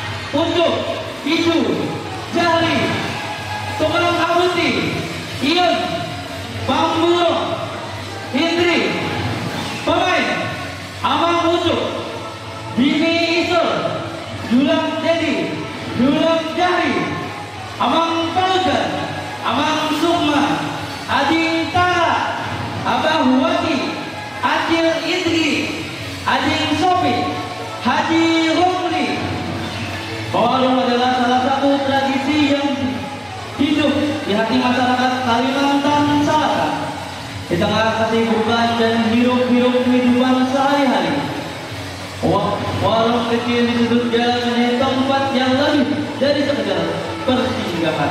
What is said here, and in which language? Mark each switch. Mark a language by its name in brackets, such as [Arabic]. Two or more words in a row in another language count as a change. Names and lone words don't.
[Indonesian] untuk Isu, Jali, Tukang Abuti, Ion, Pamburo, Hindri, pemain Amang Ucuk, Bini Isur, Dulang Dedi, Dulang Jahri, Amang Paujan, Amang Sukma, Ading Tara, Abah Huwati, Acil Indri, Ading Sopi, Haji Romli. Warung adalah salah satu tradisi yang hidup di hati masyarakat Kalimantan Selatan. Di tengah kesibukan dan hiruk-pikuk kehidupan sehari-hari, warung kecil di sudut jalan menjadi tempat yang lebih dari sekedar persinggahan.